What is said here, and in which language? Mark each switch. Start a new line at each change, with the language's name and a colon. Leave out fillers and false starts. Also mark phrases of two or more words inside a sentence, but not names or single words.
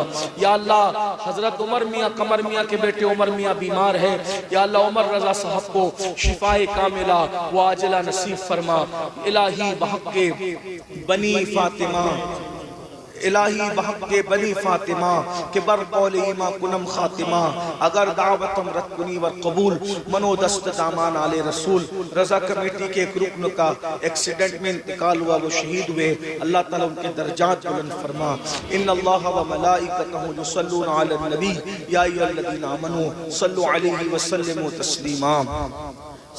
Urdu: یا اللہ حضرت عمر میاں قمر میاں کے بیٹے عمر میاں بیمار ہے، یا اللہ عمر رضا صاحب کو شفائے کاملہ واجلہ نصیب فرما۔
Persian: الہی بحق کے بنی فاطمہ، الہی بحق کے بنی فاطمہ کہ بر قول ایمہ کنم خاتمہ، اگر دعوتم رد کنی ور قبول منو دست دامان آل رسول۔
Urdu: رضا کمیٹی کے ایک رکن کا ایکسیڈنٹ میں انتقال ہوا، وہ شہید ہوئے، اللہ تعالیٰ ان کے درجات بلند فرما۔
Arabic: ان اللہ و ملائکتہ یصلون علی النبی یا ایھا الذین آمنوا صلوا علیہ وسلموا تسلیما۔